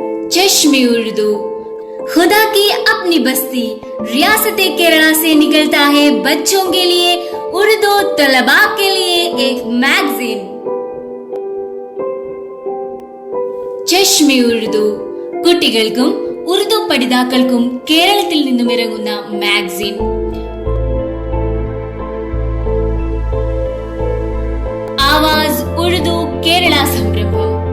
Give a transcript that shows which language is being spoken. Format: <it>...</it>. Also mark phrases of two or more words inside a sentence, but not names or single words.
<ur>चश्मे उर्दू। خدا کی اپنی بستی ریاست کیرلا سے نکلتا ہے بچوں کے لیے، اردو طلبا کے لیے ایک میگزین.</ur> <ml>ചഷ്മെ ഉർദു കുട്ടികൾക്കും ഉറുദു പഠിതാക്കൾക്കും കേരളത്തിൽ നിന്നും ഇറങ്ങുന്ന മാഗസിൻ. ആവാസ് ഉറുദു കേരള സംരംഭം.</ml>